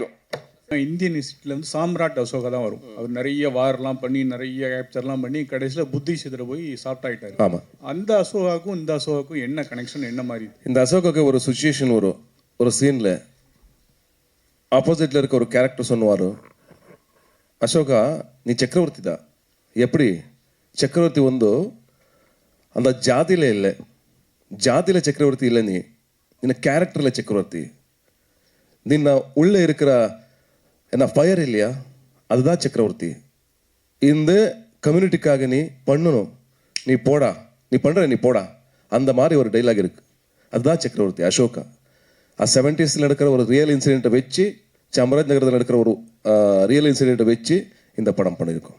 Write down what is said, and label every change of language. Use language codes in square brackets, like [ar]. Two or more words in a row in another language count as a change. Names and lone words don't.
[ta] இந்தியன் இன்ஸ்டியூட்டில் வந்து சாம்ராட் அசோகா தான் வரும். அவர் நிறைய வார்லாம் பண்ணி, நிறைய கேப்சர்லாம் பண்ணி, கடைசியில் புத்தி சிதற போய் சாஃப்ட் ஆகிட்டார். ஆமாம். அந்த அசோகாவுக்கும் இந்த அசோகாவுக்கும் என்ன கனெக்ஷன், என்ன மாதிரி? இந்த அசோகாவுக்கு ஒரு சுச்சுவேஷன் வரும். ஒரு சீனில் ஆப்போசிட்டில் இருக்க ஒரு கேரக்டர் சொன்னுவார், அசோகா நீ ಚಕ್ರವರ್ತಿ தான். எப்படி [kn] ಚಕ್ರವರ್ತಿ ಒಂದು [ta] அந்த ஜாதியில் இல்லை, ஜாதியில் ಚಕ್ರವರ್ತಿ இல்லை, ನಿನ್ನ கேரக்டரில் ಚಕ್ರವರ್ತಿ. ನಿನ್ನ உள்ளே இருக்கிற என்ன ஃபயர் இல்லையா, அதுதான் ಚಕ್ರವರ್ತಿ. இந்த கம்யூனிட்டிக்காக நீ பண்ணணும், நீ போடா, நீ பண்ணுற நீ போடா, அந்த மாதிரி ஒரு டைலாக் இருக்குது. அதுதான் ಚಕ್ರವರ್ತಿ அசோகா. 70s நடக்கிற ஒரு ரியல் இன்சிடெண்ட்டை வச்சு, ಚಾಮರಾಜ நகரத்தில் நடக்கிற ஒரு ரியல் இன்சிடெண்ட்டை வச்சு இந்த படம் பண்ணியிருக்கோம்.